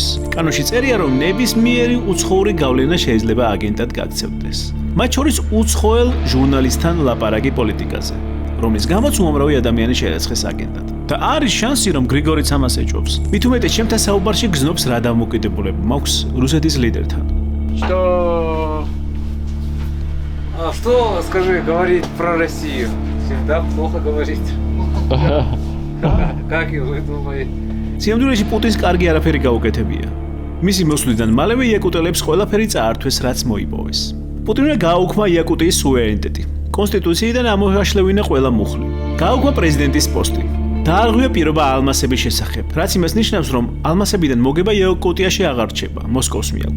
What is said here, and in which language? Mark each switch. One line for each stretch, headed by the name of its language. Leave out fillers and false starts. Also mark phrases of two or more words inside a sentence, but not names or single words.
Georgian: კანონში წერია, რომ ნებისმიერი უცხოური გავლენა შეიძლება აგენტად გაქცევდეს. მათ შორის უცხოელ ჟურნალისტთან ლაპარაკი პოლიტიკაზე, რომლის გამოც უამრავი ადამიანი შერაცხეს აგენტად. და არის შანსი, რომ გრიგორიც ამას ეჭვობს. მით უმეტეს ჩემთან საუბარში გზნობს რა დამოუკიდებლობა მაქვს რუსეთის ლიდერთან.
Russian: Что, скажи, говорить про Россию? Всегда плохо говорить. Как и вы думаете?
Georgian: სიამოვნებაში პუტინს კარგი არაფერი გაუკეთებია. მისი მოსვლიდან მალევე იაკუტელებს ყველაფერი წაართვეს, რაც მოიპოვეს. პუტინმა გააუქმა იაკუტიის სუვერენიტეტი. კონსტიტუციიდან ამოაშლევინა ყველა მუხლი. გააუქმა პრეზიდენტის პოსტი. დაარღვია პირობა ალმასების შესახებ, რაც იმას ნიშნავს, რომ ალმასებიდან მოგება იაკუტიაში აღარ რჩება, მოსკოვს მიაქვს.